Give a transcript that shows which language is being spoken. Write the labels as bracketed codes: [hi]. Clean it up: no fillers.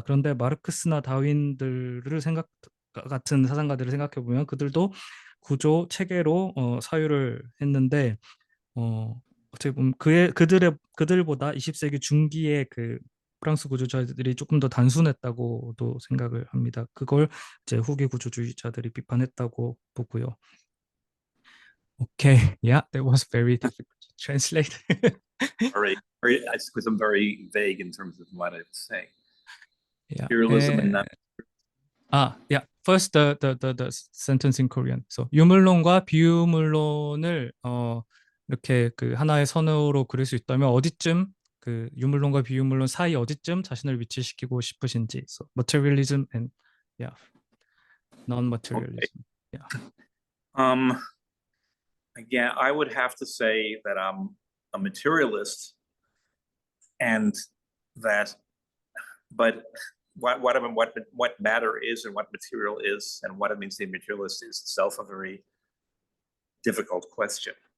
[ko] 그런데 마르크스나 다윈들을 같은 사상가들을 생각해 보면 그들도 구조 체계로 사유를 했는데 어떻게 보면 그들보다 20세기 중기의 그 프랑스 구조주의자들이 조금 더 단순했다고도 생각을 합니다. 그걸 이제 후기 구조주의자들이 비판했다고 보고요. [en] Okay, yeah, that was very difficult to translate. Because I'm very vague in terms of what I was saying. Yeah. Materialism and yeah. First, the sentence in Korean. [ko] So 유물론과 비유물론을 이렇게 그 하나의 선으로 그릴 수 있다면 어디쯤 그 유물론과 비유물론 사이 어디쯤 자신을 위치시키고 싶으신지. [en] So materialism and non-materialism. Okay. Again, I would have to say that I'm a materialist, and that, but what matter is and what material is and what it means to be materialist is itself a very difficult question.